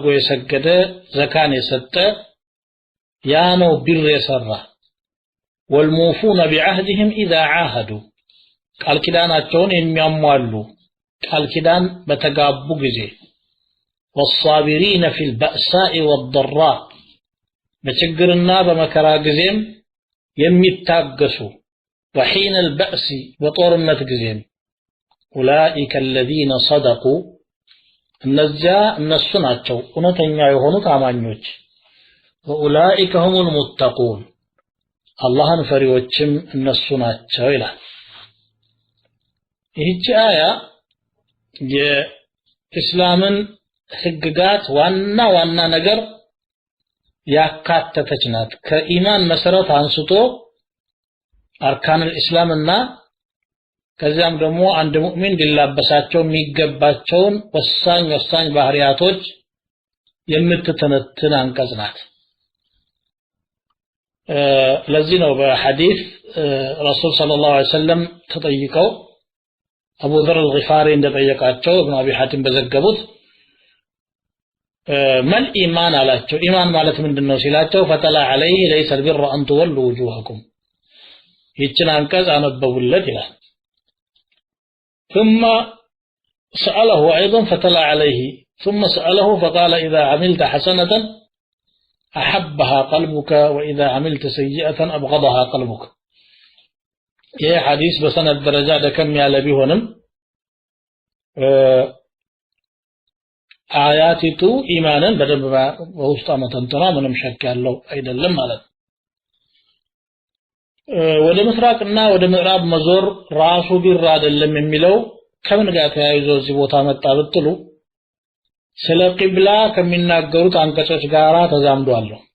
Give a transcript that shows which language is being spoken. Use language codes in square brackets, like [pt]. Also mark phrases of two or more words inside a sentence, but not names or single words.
[am] የሰገደ ዘካን የሰጠ ያ ነው ቢር የሰራ [ar] والموفون بعهدهم إذا عاهدوا [am] ቃል ኪዳናቸውን የሚያሟሉ ቃል ኪዳን በተጋቡ ጊዜ [ar] والصابرين في البأساء والضراء [am] በችግርና በመከራ ጊዜም የሚታገሱ [ar] وحين البأس [am] በጦርነት ጊዜም [ar] أولئك الذين صدقوا [am] እነሱ ናቸው እውነተኛ የሆኑት አማኞች [ar] وأولئك هم المتقون [am] አላህን ፈሪዎችም እነሱ ናቸው ይላል ይህች አያ የእስላምን ህግጋት ዋና ነገር ያካተተች ናት ከኢማን መሰረት አንስቶ [ar] أركان الإسلام [am] እና ከዚያም ደግሞ አንድ ሙእሚን ሊላበሳቸው የሚገባቸውን ወሳኝ ባህሪያቶች የምትተነትን አንቀጽ ናት ለዚህ ነው በሐዲስ ረሱል ሰለላሁ ዐለይሂ ወሰለም ተጠይቀው አቡ ዘር الغفاري እንደጠየቃቸው ኢብኑ አቢ ሐቲም በዘገቡት [ar] من إيمان [am] አላቸው ኢማን ማለት ምንድነው ሲላቸው [ar] فطلع عليه ليس البر أن تولوا وجوهكم [am] ይችን አንቀጽ አነበቡለት ይላል [ar] ثم سأله أيضا فطلع عليه ثم سأله فقال إذا عملت حسنة أحبها قلبك وإذا عملت سيئة أبغضها قلبك [am] ይህ ሐዲስ በሰነድ ደረጃ ደከም ያለ ቢሆንም አያቲቱ ኢማንን በደንብ በውስጥ መተንተኗ ምንም ሸክ ያለው አይደለም ማለት ወደ ምስራቅና ወደ ምዕራብ መዞር ራሱ ቢራ አይደለም የሚለው ከምን ጋር ተያይዞ እዚህ ቦታ መጣ ብትሉ ስለ ቂብላ ከሚናገሩት አንቀጾች ጋራ ተዛምዷል